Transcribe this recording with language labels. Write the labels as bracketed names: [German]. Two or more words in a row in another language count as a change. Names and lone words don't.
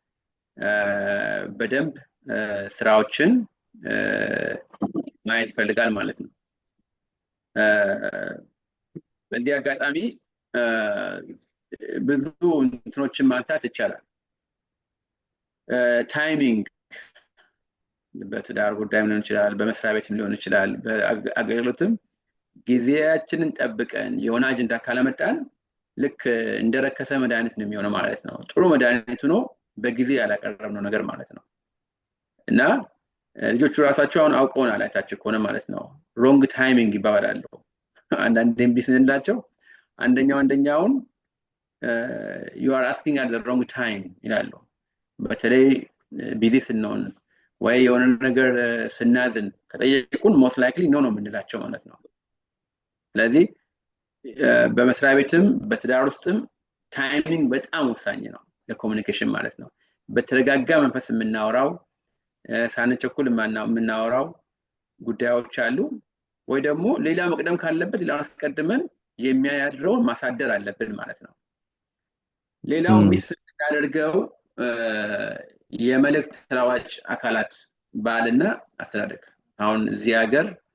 [Amharic] በደንብ ስራዎችን ማየት ይፈልጋል ማለት ነው። በዚህ አጋጣሚ ብዙ እንትኖችን ማንሳት ይቻላል። ታይሚንግ በትዳር ጉዳይ ሊሆን ይችላል፣ በመስሪያ ቤትም ሊሆን ይችላል፣ በአገልግሎትም ጊዜያችንን ጠብቀን የሆነ አጀንዳ ካለመጣን ልክ እንደረከሰ መድኃኒት ነው የሚሆነው ማለት ነው። ጥሩ መድኃኒት ሆኖ በጊዜ ያላቀረብነው ነገር ማለት ነው እና ልጆቹ ራሳቸው አሁን አውቀውናል አይታችሁ ከሆነ ማለት ነው። [English] wrong timing [Amharic] ይባላሉ። አንዳንዴም ቢስንላቸው አንደኛውን [English] you are asking at the wrong time [Amharic] ይላሉ። በተለይ ቢዚ ስንሆን ወይ የሆነ ነገር ስናዝን ከጠየቁን [English] most likely no [Amharic] ነው የምንላቸው ማለት ነው። ስለዚህ በመስሪያ ቤትም በትዳር ውስጥም ታይሚንግ በጣም ወሳኝ ነው ለኮሚኒኬሽን ማለት ነው። በተረጋጋ መንፈስ የምናወራው ሳንቸኩል የምናወራው ጉዳዮች አሉ ወይ ደግሞ ሌላ መቅደም ካለበት ሌላ አስቀድመን የሚያያድረው ማሳደር አለብን ማለት ነው። ሌላው ሚስ ያደርገው የመልእክት ተለዋጭ አካላት ባልና አስተዳደግ። አሁን እዚህ ሀገር